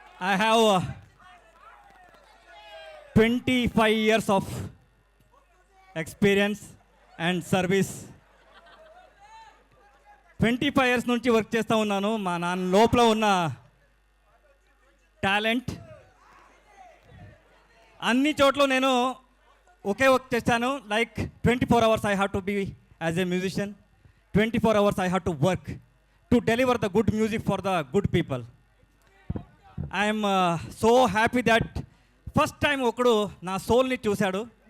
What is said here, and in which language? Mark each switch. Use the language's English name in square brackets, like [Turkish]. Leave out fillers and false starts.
[English] I have 25 years of experience and service. [Telugu] 25 years నుంచి work చేస్తూ ఉన్నాను. మా నాన్న లోపల ఉన్న టాలెంట్ అన్ని చోట్ల నేను ఒకే వర్క్ చేస్తాను. [English] Like 24 hours I have to be as a musician. 24 hours I have to work to deliver the good music for the good people. I am so happy that first time [Telugu] ఒకడు నా సోల్ని చూశాడు.